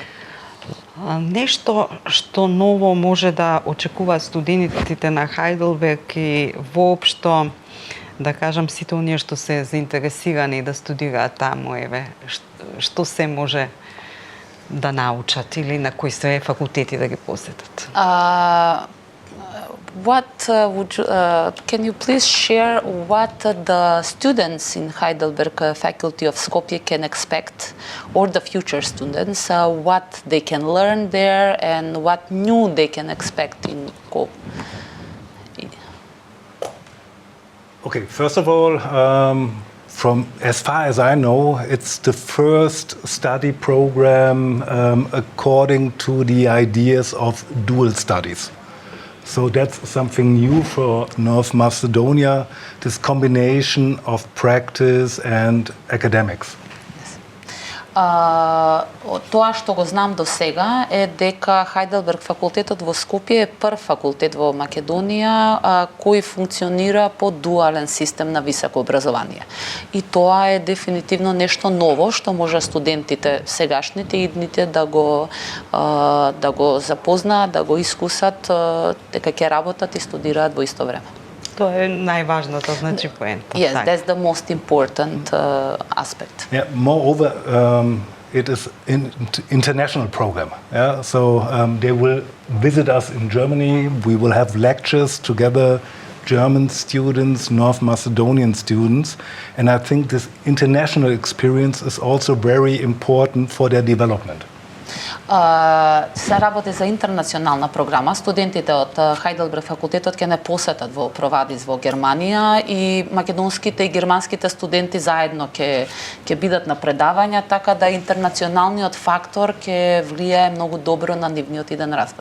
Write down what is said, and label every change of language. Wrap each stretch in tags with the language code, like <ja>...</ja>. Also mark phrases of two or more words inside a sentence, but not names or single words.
<mk>Нешто што ново може да очекуваат студентите на Хайделберг и воопшто, да кажам, сите оние што се заинтересирани да студираат таму, што се може да научат или на кои се факултети да ги посетат?</mk> <en>Can you please share what the students in Heidelberg Faculty of Skopje can expect, or the future students, what they can learn there and what new they can expect in Skopje? Okay, first of all, from as far as I know, it's the first study program according to the ideas of dual studies. So that's something new for North Macedonia, this combination of practice and academics.</en> <mk>Тоа што го знам до сега е дека Heidelberg факултетот во Скопје е прв факултет во Македонија кој функционира по дуален систем на високо образование. И тоа е дефинитивно нешто ново што може студентите сегашните и идните да го запознаат, да го искусат дека ќе работат и студираат во исто време. Тоа е најважното, значи поента.</mk> <en>Yes, that's the most important aspect. Yeah, moreover, it is an international program. Yeah? So they will visit us in Germany. We will have lectures together, German students, North Macedonian students. And I think this international experience is also very important for their development.</en> <mk>Се работи за интернационална програма. Студентите од Heidelberg факултетот ќе не посетат во Провадис во Германија и македонските и германските студенти заедно ќе бидат на предавања, така да интернационалниот фактор ќе влијае многу добро на нивниот иден развој.</mk>